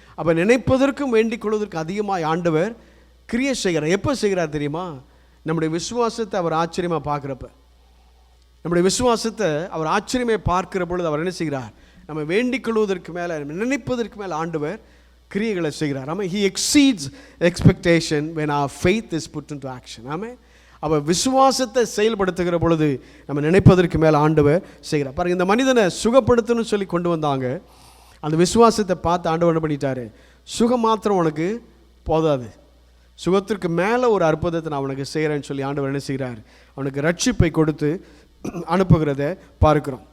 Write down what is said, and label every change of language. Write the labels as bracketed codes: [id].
[ta] அப்போ நினைப்பதற்கும் வேண்டிக் கொள்வதற்கு அதிகமாய் ஆண்டவர் கிரியை செய்கிறார். எப்போ செய்கிறார் தெரியுமா? நம்முடைய விசுவாசத்தை அவர் ஆச்சரியமாக பார்க்குறப்ப, நம்முடைய விசுவாசத்தை அவர் ஆச்சரியமாக பார்க்கிற பொழுது அவர் என்ன செய்கிறார், நம்ம வேண்டிக் கொள்வதற்கு மேலே நினைப்பதற்கு மேலே ஆண்டவர் கிரியைகளை செய்கிறார். [en] ஆமாம், he exceeds expectation when our faith is put into action. [ta] ஆமாம், அப்போ விசுவாசத்தை செயல்படுத்துகிற பொழுது நம்ம நினைப்பதற்கு மேலே ஆண்டவர் செய்கிறார். பாருங்கள், இந்த மனிதனை சுகப்படுத்தணும்னு சொல்லி கொண்டு வந்தாங்க. அந்த விசுவாசத்தை பார்த்து ஆண்டவர் என்ன பண்ணிட்டாரு, சுகம் மாத்திரம் உனக்கு போதாது, சுகத்திற்கு மேலே ஒரு அற்புதத்தை நான் அவனுக்கு செய்கிறேன்னு சொல்லி ஆண்டவர் என்ன செய்கிறார், அவனுக்கு ரட்சிப்பை கொடுத்து அனுப்புகிறத பார்க்கிறோம்.